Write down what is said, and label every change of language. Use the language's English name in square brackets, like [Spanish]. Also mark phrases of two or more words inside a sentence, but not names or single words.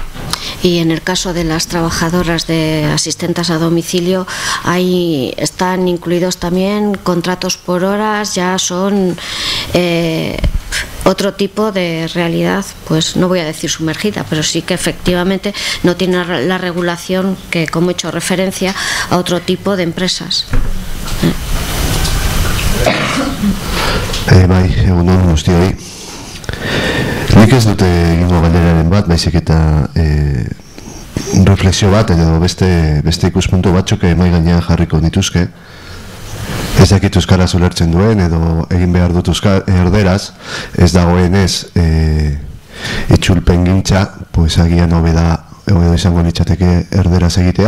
[Spanish] Y en el caso de las trabajadoras de asistentes a domicilio, ahí están incluidos también contratos por horas, ya son otro tipo de realidad, pues no voy a decir sumergida, pero sí que efectivamente no tiene la regulación que, como he hecho referencia, a otro tipo de empresas. [Basque] Bai, egun on guztioi. Nik ez dute egingo galderaren bat, baizik eta reflexio bat edo beste ikuspuntu batzuk mahai gainean jarriko nituzke. Ez dakit euskaraz ulertzen duen edo egin behar dut erderaz, ez dagoenez itzulpengintza, pues agian hobeda izango litzateke erderaz egitea.